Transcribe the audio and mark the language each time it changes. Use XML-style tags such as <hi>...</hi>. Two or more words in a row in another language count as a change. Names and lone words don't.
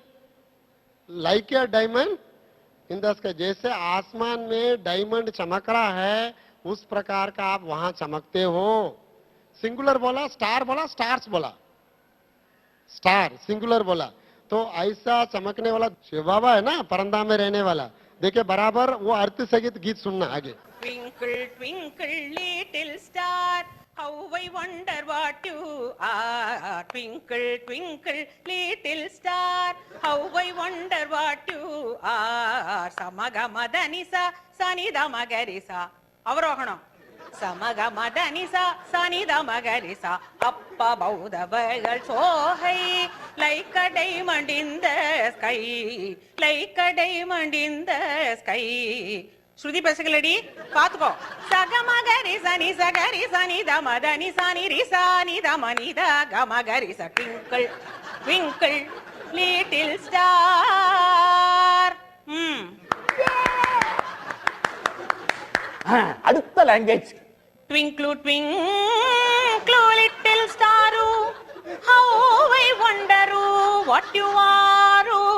<en>like a diamond in the sky,</en> <hi>जैसे आसमान में डायमंड चमक रहा है उस प्रकार का आप वहां चमकते हो। सिंगुलर बोला, स्टार बोला, स्टार्स बोला, स्टार सिंगुलर बोला। तो ऐसा चमकने वाला शिव बाबा है ना, परंदा में रहने वाला। देखिए बराबर वो अर्थ सहित गीत सुनना आगे।</hi> <en>Twinkle, twinkle, little star, how I wonder what you are. Twinkle, twinkle, little star, how I wonder what you are. Samagamadhanisa, sanidamagarisa.</en> <ta>அவரோகணம். Samagamadhanisa, sanidamagarisa.</ta> <en>Up above the world so high, like a diamond in the sky, like a diamond in the sky. श्रुति पैसेगलडी पातको सगमगरि सनि सगरि सनि दमदनि सनि रि सनि दमनि द गमगरि स twinkle twinkle little star.</en> <ta>அடுத்த லாங்குவேஜ்.</ta> <en>Twinkle, twinkle, little star, how I wonder what you are.</en>